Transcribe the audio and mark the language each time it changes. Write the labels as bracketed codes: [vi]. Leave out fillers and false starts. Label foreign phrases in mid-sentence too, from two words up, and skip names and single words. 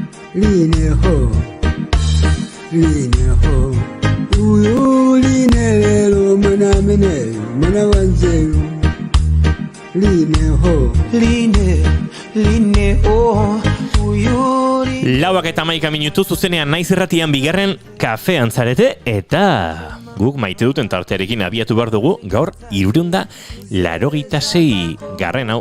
[eu] line ho uyu line lelo mana mene mana wanzelu line ho Lauak eta 11 minutu zuzenean naiz irratian bigarren kafean zarete eta guk maite duten tartearekin abiatu behar dugu gaur 386 garren hau.